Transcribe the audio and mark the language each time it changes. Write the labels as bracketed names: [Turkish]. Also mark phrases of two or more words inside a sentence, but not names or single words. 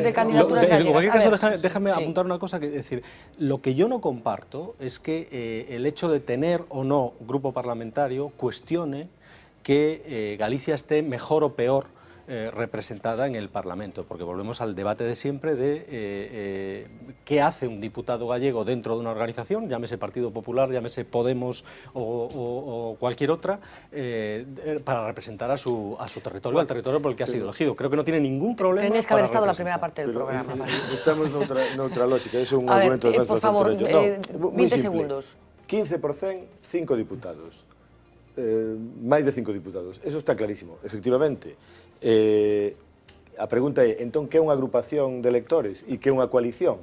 [Spanish] En cualquier caso, déjame apuntar una cosa, que decir, lo que yo no comparto es que el hecho de tener o no grupo parlamentario cuestione que Galicia esté mejor o peor representada en el Parlamento, porque volvemos al debate de siempre de qué hace un diputado gallego dentro de una organización, llámese Partido Popular, llámese Podemos o cualquier otra, para representar a su territorio, al territorio por el que ha sido elegido. Creo que no tiene ningún problema. Tenéis que haber estado la primera parte del programa. [Galician] Estamos noutra lógica, é un argumento máis [Spanish] por favor, 20 segundos. 15%, 5 diputados. [Galician] Máis de [Spanish] 5 diputados. Eso está clarísimo, efectivamente. [Galician] A pregunta é, entón, que é unha agrupación de electores e que é unha coalición?